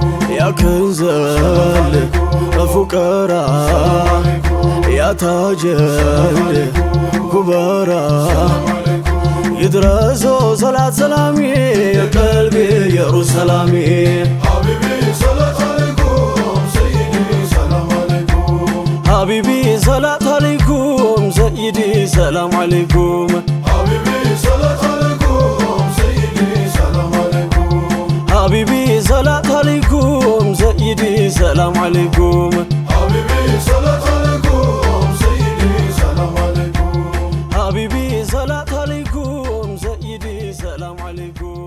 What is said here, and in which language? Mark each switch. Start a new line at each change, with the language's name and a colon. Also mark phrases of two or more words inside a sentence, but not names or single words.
Amharic: ያከንዘል በፉቀራ ያታጀል ኩበራ ይድረሰው ሰላት ሰላሜ የቀልቤ ኢየሩሳሌም
Arabic: حبيبي صلاة عليكم سيدي سلام عليكم حبيبي صلاة سلام عليكم حبيبي صلاة عليكم سيدي سلام عليكم حبيبي صلاة عليكم سيدي سلام عليكم حبيبي صلاة عليكم سيدي سلام عليكم حبيبي صلاة عليكم سيدي سلام عليكم